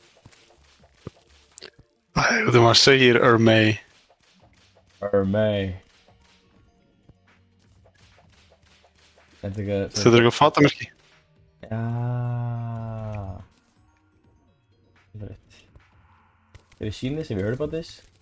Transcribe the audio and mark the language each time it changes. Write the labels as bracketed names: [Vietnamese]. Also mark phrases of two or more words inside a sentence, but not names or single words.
[Icelandic] Þegar maður segir Hermei. Hermes. Þetta er eitthvað... Þetta er eitthvað fatamerki. Já. Það er rétt. [English] Have you seen this? Have you heard about this?